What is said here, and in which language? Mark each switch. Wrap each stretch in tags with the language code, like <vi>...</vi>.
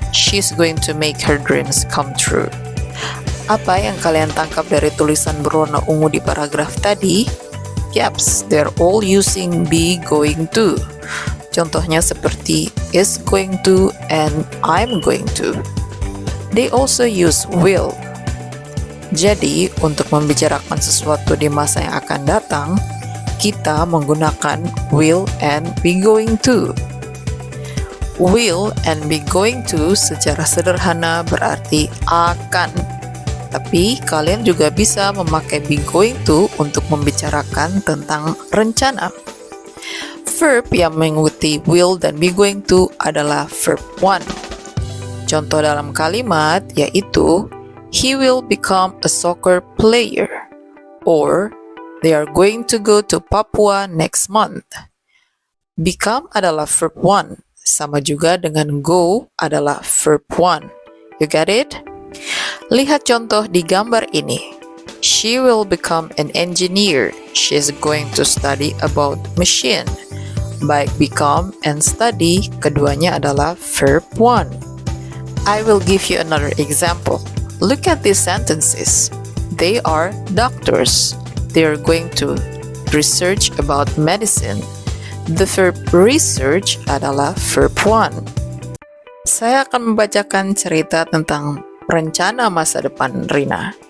<en>She's going to make her dreams come true.</en> <id>Apa yang kalian tangkap dari tulisan berwarna ungu di paragraf tadi?</id> <en>Yaps, they're all using be going to.</en> <id>Contohnya seperti</id> <en>is going to and I'm going to. They also use will.</en> <id>Jadi, untuk membicarakan sesuatu di masa yang akan datang, kita menggunakan will and be going to. Will and be going to secara sederhana berarti akan. Tapi kalian juga bisa memakai be going to untuk membicarakan tentang rencana. Verb yang mengikuti will dan be going to adalah verb 1. Contoh dalam kalimat yaitu he will become a soccer player or they are going to go to Papua next month. Become adalah verb 1, sama juga dengan go adalah verb 1.</id> <en>You get it?</en> <id>Lihat contoh di gambar ini.</id> <en>She will become an engineer. She is going to study about machine.</en> <id>Baik become and study, keduanya adalah verb 1.</id> <en>I will give you another example. Look at these sentences. They are doctors. They are going to research about medicine. The verb research adalah verb 1.</en> <id>Saya akan membacakan cerita tentang rencana masa depan Rina.</id>